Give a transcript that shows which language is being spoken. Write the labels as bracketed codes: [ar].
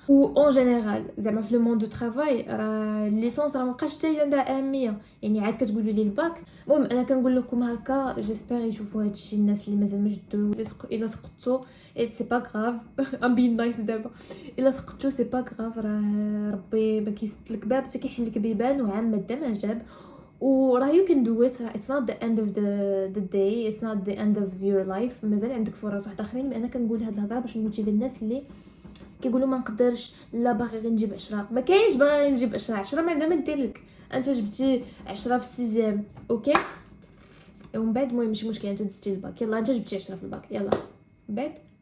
[ar] و اون جينيرال زعما في لو موند دو طرافاي راه الليسونس راه مابقاش حتى هي عندها اهميه، يعني عاد كتقولوا لي الباك. المهم انا كنقول لكم هكا، جيسبر يشوفوا هادشي الناس اللي مازال ما جدوا. الا سقطتو [fr] سي با غراف [ar] ام بين نايس دابا، الا سقطتو سي با غراف، راه ربي ما كيسد باب حتى كيحل لك بيبان، وعام ماده ما جاب. [en] وراه you can do it. It's not the end of the day, it's not the end of your life. [ar] مازال عندك فرص واحد اخرين. انا كنقول هاد الهضره باش نموتيفي الناس اللي كيقولوا ما نقدرش، لا باغي غير نجيب 10. ما كاينش باغي نجيب 10 ما عندها ما دير لك. انت جبتي 10 في السيزيام اوكي، ومن بعد المهم ماشي مشكل انت دزتي الباك، يلا انت جبتي 10 في الباك يلا من بعد.